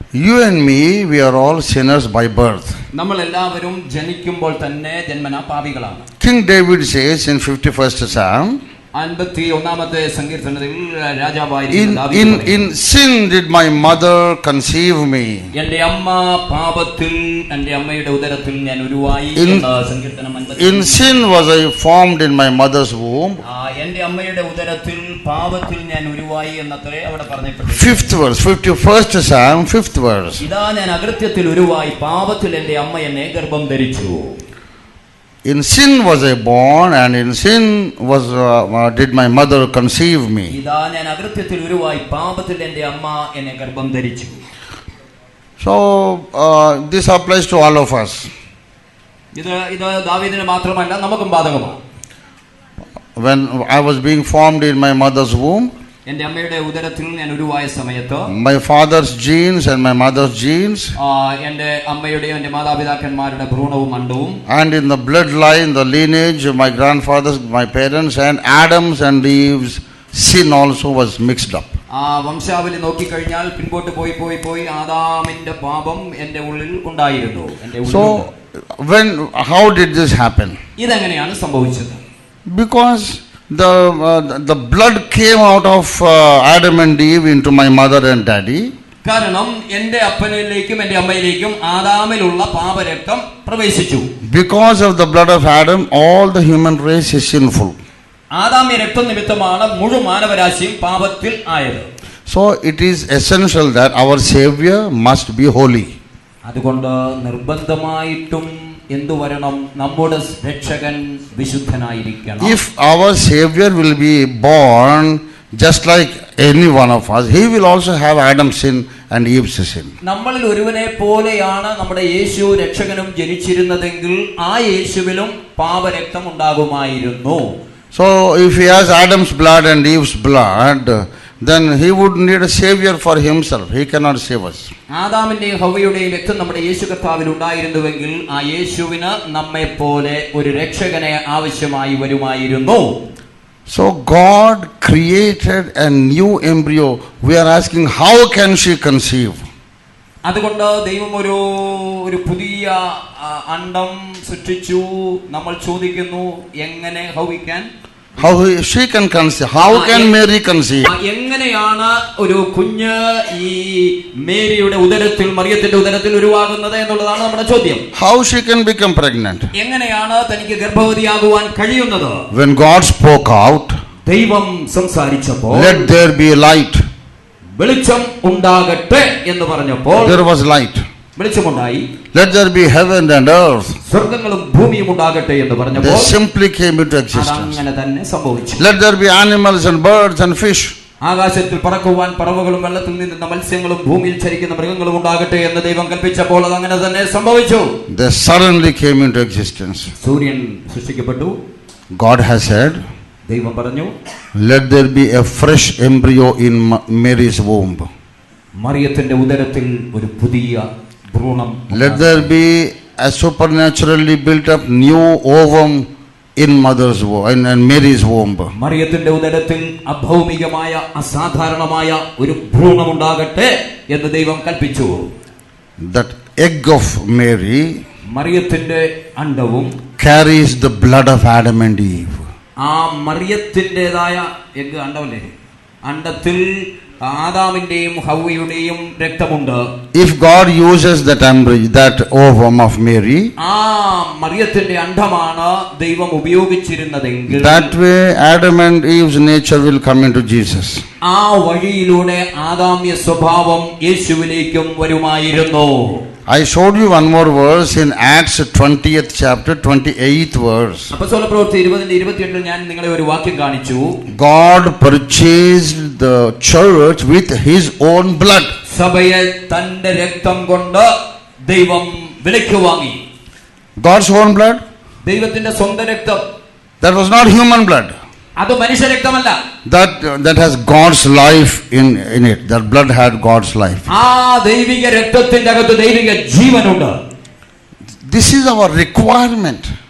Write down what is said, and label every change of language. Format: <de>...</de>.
<en>You and me, we are all sinners by birth.</en> <ml>നമ്മൾ എല്ലാവരും ജനിക്കുമ്പോൾ തന്നെ ജന്മനാ പാപികളാണ്.</ml> <en>King David says in 51st Psalm,</en> <ml>51ാമത്തെ സങ്കീർത്തനത്തിൽ രാജാവായിരിക്കുന്ന ദാവീദ്</ml> <en>in sin did my mother conceive me.</en> <ml>എൻ്റെ അമ്മ പാപത്തിൽ എൻ്റെ അമ്മയുടെ ഉദരത്തിൽ ഞാൻ ഉരുവായി എന്ന സങ്കീർത്തനം 50.</ml> <en>In sin was I formed in my mother's womb.</en> <ml>എൻ്റെ അമ്മയുടെ ഉദരത്തിൽ പാപത്തിൽ ഞാൻ ഉരുവായി എന്നത്രേ അവിടെ പറഞ്ഞിട്ടുണ്ട്.</ml> <en>5th verse, 51st Psalm, 5th verse.</en> <ml>ഇതാ ഞാൻ അകൃത്യത്തിൽ ഉരുവായി പാപത്തിൽ എൻ്റെ അമ്മ എന്നെ ഗർഭം ധരിച്ചു.</ml> <en>In sin was I born, and in sin was did my mother conceive me.</en> <ml>ഇതാ ഞാൻ അകൃത്യത്തിൽ ഉരുവായി പാപത്തിൽ എൻ്റെ അമ്മ എന്നെ ഗർഭം ധരിച്ചു.</ml> <en>So this applies to all of us.</en> <ml>ഇത് ദാവീദിന് മാത്രമല്ല നമുക്കും ബാധകമാണ്.</ml> <en>When I was being formed in my mother's womb,</en> <ml>എൻ്റെ അമ്മയുടെ ഉദരത്തിൽ ഞാൻ ഉരുവായ സമയത്ത്</ml> <en>my father's genes and my mother's genes,</en> <ml>എൻ്റെ അമ്മയുടെയും എൻ്റെ മാതാപിതാക്കന്മാരുടെ ഭ്രൂണവും അണ്ടവും,</ml> <en>and in the bloodline, the lineage of my grandfathers, my parents, and Adam's and Eve's sin also was mixed up.</en> <ml>വംശാവലി നോക്കിക്കഴിഞ്ഞാൽ പിൻപോട്ട് പോയി ആദാമിന്റെ പാപം എൻ്റെ ഉള്ളിൽ ഉണ്ടായിരുന്നു.</ml> <en>So how did this happen?</en> <ml>ഇതെങ്ങനെയാണ് സംഭവിച്ചത്?</ml> <en>Because the blood came out of Adam and Eve into my mother and daddy.</en> <ml>കാരണം എൻ്റെ അപ്പനിലേക്കും എൻ്റെ അമ്മയിലേക്കും ആദാമിലുള്ള പാപരക്തം പ്രവേശിച്ചു.</ml> <en>Because of the blood of Adam, all the human race is sinful.</en> <ml>ആദാമ്യ രക്തം നിമിത്തമാണ് മുഴുവൻ മാനവരാശിയും പാപത്തിൽ ആയത്.</ml> <en>So it is essential that our Savior must be holy.</en> <ml>അതുകൊണ്ട് നിർബന്ധമായിട്ടും എന്തു വരണം? നമ്മുടെ രക്ഷകൻ വിശുദ്ധനായിരിക്കണം.</ml> <en>If our Savior will be born just like any one of us, he will also have Adam's sin and Eve's sin.</en> <ml>നമ്മളിൽ ഒരുവനെ പോലെയാണ് നമ്മുടെ യേശു രക്ഷകനും ജനിച്ചിരുന്നതെങ്കിൽ ആ യേശുവിലും പാപരക്തം ഉണ്ടാകുമായിരുന്നു.</ml> <en>So if he has Adam's blood and Eve's blood, then he would need a savior for himself. He cannot save us.</en> <ml>ആദാമിന്റെയും ഹവ്വയുടെയും രക്തം നമ്മുടെ യേശു കർത്താവിൽ ഉണ്ടായിരുന്നുവെങ്കിൽ ആ യേശുവിന് നമ്മെ പോലെ ഒരു രക്ഷകനെ ആവശ്യമായി വരുമായിരുന്നു.</ml> <en>So God created a new embryo. We are asking, how can she conceive?</en> <ml>അതുകൊണ്ട് ദൈവം ഒരു പുതിയ അണ്ഡം സൃഷ്ടിച്ചു. നമ്മൾ ചോദിക്കുന്നു, എങ്ങനെ?</ml> <en>How she can conceive? How can Mary conceive?</en> <ml>എങ്ങനെയാണ് ഒരു കുഞ്ഞ് ഈ മേരിയുടെ ഉദരത്തിൽ, മറിയത്തിന്റെ ഉദരത്തിൽ ഉരുവാകുന്നത് എന്നുള്ളതാണ് നമ്മുടെ ചോദ്യം.</ml> <en>How she can become pregnant?</en> <ml>എങ്ങനെയാണ് തനിക്ക് ഗർഭവതിയാകുവാൻ കഴിയുന്നത്?</ml> <en>When God spoke out,</en> <ml>ദൈവം സംസാരിച്ചപ്പോൾ,</ml> <en>let there be light,</en> <ml>വെളിച്ചം ഉണ്ടാകട്ടെ എന്ന് പറഞ്ഞപ്പോൾ</ml> <en>there was light.</en> <ml>വെളിച്ചമുണ്ടായി.</ml> <en>Let there be heaven and earth.</en> <ml>സ്വർഗ്ഗങ്ങളും ഭൂമിയും ഉണ്ടാകട്ടെ എന്ന് പറഞ്ഞപ്പോൾ</ml> <en>they simply came into existence.</en> <ml>അങ്ങനെ തന്നെ സംഭവിച്ചു.</ml> <en>Let there be animals and birds and fish.</en> <ml>ആകാശത്തിൽ പറക്കുവാൻ പറവകളും വെള്ളത്തിൽ നിന്നുന്ന മത്സ്യങ്ങളും ഭൂമിയിൽ ചരിക്കുന്ന മൃഗങ്ങളും ഉണ്ടാകട്ടെ എന്ന് ദൈവം കൽപ്പിച്ചപ്പോൾ അത് അങ്ങനെ തന്നെ സംഭവിച്ചു.</ml> <en>They suddenly came into existence.</en> <ml>സൂര്യൻ സൃഷ്ടിക്കപ്പെട്ടു.</ml> <en>God has said,</en> <ml>ദൈവം പറഞ്ഞു,</ml> <en>let there be a fresh embryo in Mary's womb.</en> <ml>മറിയത്തിന്റെ ഉദരത്തിൽ ഒരു പുതിയ ഭ്രൂണം.</ml> <en>Let there be a supernaturally built up new ovum in mother's womb and Mary's womb.</en> <ml>മറിയത്തിന്റെ ഉദരത്തിൽ അഭൗമികമായ അസാധാരണമായ ഒരു ഭ്രൂണം ഉണ്ടാകട്ടെ എന്ന് ദൈവം കൽപ്പിച്ചു.</ml> <en>That egg of Mary,</en> <ml>മറിയത്തിന്റെ അണ്ഡവും,</ml> <en>carries the blood of Adam and Eve.</en> <ml>ആ മറിയത്തിൻ്റെതായ egg അണ്ടമല്ലേ, അണ്ടത്തിൽ ആദാമിന്റെയും ഹവ്വയുടെയും രക്തമുണ്ട്.</ml> <en>If God uses that ovum of Mary,</en> <ml>ആ മറിയത്തിന്റെ അണ്ഡമാണ് ദൈവം ഉപയോഗിച്ചിരുന്നതെങ്കിൽ,</ml> <en>that way Adam and Eve's nature will come into Jesus.</en> <ml>ആ വഴിയിലൂടെ ആദാമ്യ സ്വഭാവം യേശുവിലേക്കും വരുമായിരുന്നു.</ml> <en>I showed you one more verse in Acts 20th chapter 28th verse.</en> <ml>അപ്പോസ്തലപ്രവൃത്തി 20:28 ഞാൻ നിങ്ങളെ ഒരു വാക്യം കാണിച്ചു.</ml> <en>God purchased the church with his own blood.</en> <ml>സഭയെ തന്റെ രക്തം കൊണ്ട് ദൈവം വിലയ്ക്ക് വാങ്ങി.</ml> <en>God's own blood?</en> <ml>ദൈവത്തിന്റെ സ്വന്തം രക്തം.</ml> <en>That was not human blood.</en> <ml>അത് മനുഷ്യരക്തമല്ല.</ml> <en>That has God's life in it. That blood had God's life.</en> <ml>ആ ദൈവിക രക്തത്തിന്റെ അകത്ത് ദൈവിക ജീവനുണ്ട്.</ml> <en>This is our requirement.</en>